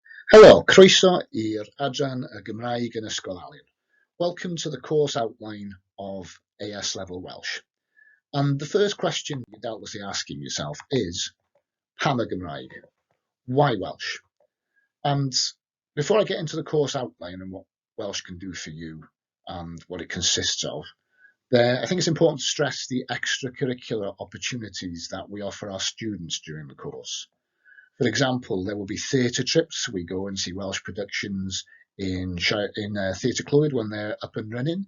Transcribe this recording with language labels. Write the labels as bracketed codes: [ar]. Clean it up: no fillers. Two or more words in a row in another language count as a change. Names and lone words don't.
[cy] Helo, croeso i'r adran y Gymraeg yn Ysgol Alun. [en] Welcome to the course outline of AS Level Welsh. And the first question you're doubtlessly asking yourself is, [cy] pam y Gymraeg? [en] Why Welsh? And before I get into the course outline and what Welsh can do for you and what it consists of, I think it's important to stress the extracurricular opportunities that we offer our students during the course. For example, there will be theatre trips. We go and see Welsh productions in Theatre Clwyd when they're up and running.